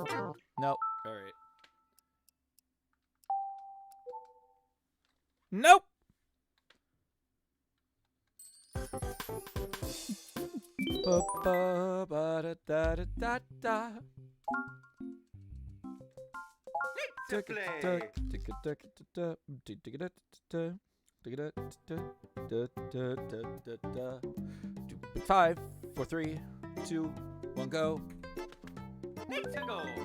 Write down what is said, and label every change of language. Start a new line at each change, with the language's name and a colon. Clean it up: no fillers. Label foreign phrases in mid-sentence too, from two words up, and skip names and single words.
English: Nope. All right. Nope. Ba ba ba da da da da da. Let's play. Five, 4, 3, 2, 1, go. Let's go.